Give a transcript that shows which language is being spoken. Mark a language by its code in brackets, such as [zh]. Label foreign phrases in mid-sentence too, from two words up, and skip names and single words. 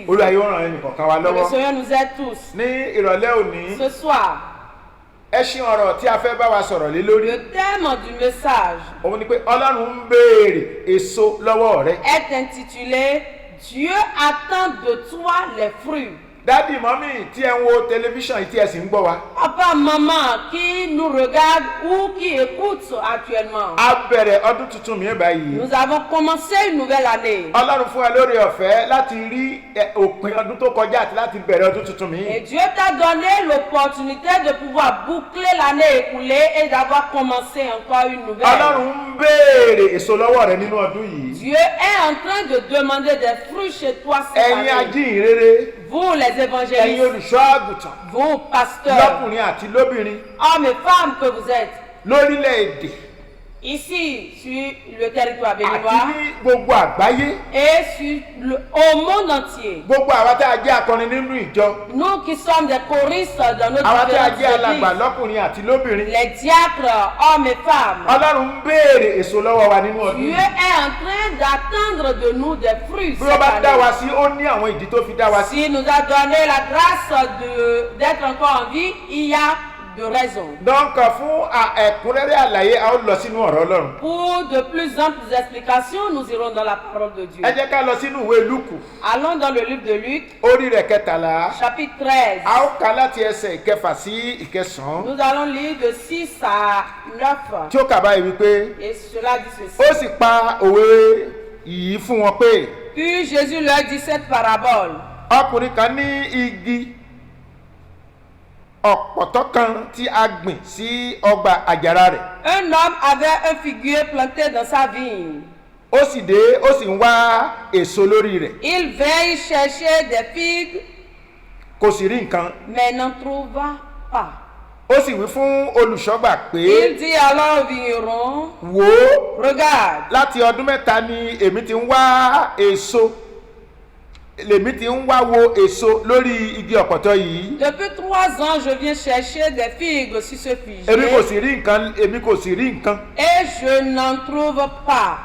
[yo] Olúwa yóò ràn ẹnìkọ̀ọ̀kan wa [fr] Que le [yo] lọ́wọ́. [fr] Seigneur nous aide tous. [yo] Ní ìrọ̀lẹ́ òní, [fr] Ce soir, [yo] ẹṣin ọ̀rọ̀ tí a fẹ́ bá wa sọ̀rọ̀ lé lórí [fr] le thème du message [yo] òun ni pé Ọlọ́run ń béèrè èso lọ́wọ́ rẹ. [fr] est intitulé Dieu attend de toi les fruits. [yo] Dádì mọ́mì tí ẹ ń wo tẹlifíṣàn yìí tí ẹ sì ń gbọ́ wa. [fr] Papa, maman qui nous regarde ou qui écoute actuellement, [yo] A bẹ̀rẹ̀ ọdún tuntun mi báyìí. [fr] nous avons commencé une nouvelle année. [yo] Ọlọ́run fún ẹ lórí ọ̀fẹ́ láti rí òpin ọdún tó kọjá àti láti bẹ̀rẹ̀ ọdún tuntun mi. [fr] Et Dieu t'a donné l'opportunité de pouvoir boucler l'année écoulée et d'avoir commencé encore une nouvelle. [yo] Ọlọ́run ń béèrè èso lọ́wọ́ rẹ nínú ọdún yìí. [fr] Dieu est en train de demander des fruits chez toi cette [yo] Ẹ̀yin [fr] année. [yo] ajíhìnrere, [fr] Vous les [yo] ẹ̀yin [fr] évangélistes, [yo] olùṣọ́ àgùntàn, [fr] vous pasteurs, [yo] lọ́kùnrin àti lóbìnrin [fr] hommes et femmes que vous êtes, [yo] lórílẹ̀-èdè [fr] ici sur le territoire [yo] àti [fr] béninois [yo] ní gbogbo àgbáyé, [fr] et au monde entier. [yo] gbogbo àwa tá a jẹ́ akọrin nínú ìjọ, [fr] Nous qui sommes des choristes dans nos [yo] àwa tá a [fr] différentes [yo] jẹ́ alàgbà [fr] églises, [yo] lọ́kùnrin àti lóbìnrin, [fr] les diacres, hommes et femmes, [yo] Ọlọ́run ń béèrè èso lọ́wọ́ wa nínú ọdún [fr] Dieu [yo] yìí. [fr] est en train d'attendre de nous des fruits. [yo] Bí wọ́n bá [fr] cette [yo] dá wa [fr] année. [yo] sí, ó ní àwọn ìdí tó fi dá wa sí. [fr] S'il nous a donné la grâce d'être encore en vie, il y a de raisons. [yo] Donc fún ẹ̀kúnrẹ́rẹ́ àlàyé a ó lọ sínú ọ̀rọ̀ Ọlọ́run. [fr] Pour de plus amples explications, nous irons dans la parole de Dieu. [yo] Ẹ jẹ́ ká lọ sínú ìwé Lúùkù [fr] Allons dans le livre de Luc, [yo] orí rẹ̀ 13. [fr] chapitre 13. [yo] A ó kà láti ẹsẹ̀ ìkẹfà sí ìkẹsàn-án. [fr] Nous allons lire de 6 à 9. [yo] Tí ó kà báyìí wípé [fr] Et cela dit [yo] ó [fr] ceci. [yo] sì pa òwe yìí fún wọn pé [fr] Puis Jésus leur dit cette parabole. [yo] ọkùnrin kan ní igi ọ̀pọ̀tọ́ kan tí a gbìn sí ọgbà àjàrà rẹ̀. [fr] Un homme avait un figuier planté dans sa vigne. [yo] Ó sì dé ó sì ń wá èso lórí rẹ̀. [fr] Il vint y chercher des figues, [yo] Kò sì rí nǹkan. [fr] mais n'en trouva pas. [yo] Ó sì wí fún olùṣọ́gbà pé [fr] Il dit alors au vigneron, [yo] wò ó, [fr] regarde, [yo] láti ọdún mẹ́ta ni èmi ti ń wá èso lèmi ti ń wá wo èso lórí igi ọ̀pọ̀tọ́ yìí. [fr] depuis 3 ans je viens chercher des figues sur ce [yo] Èmi kò [fr] figuier [yo] sì rí nǹkan, èmi kò sì rí nǹkan. [fr] et je n'en trouve pas.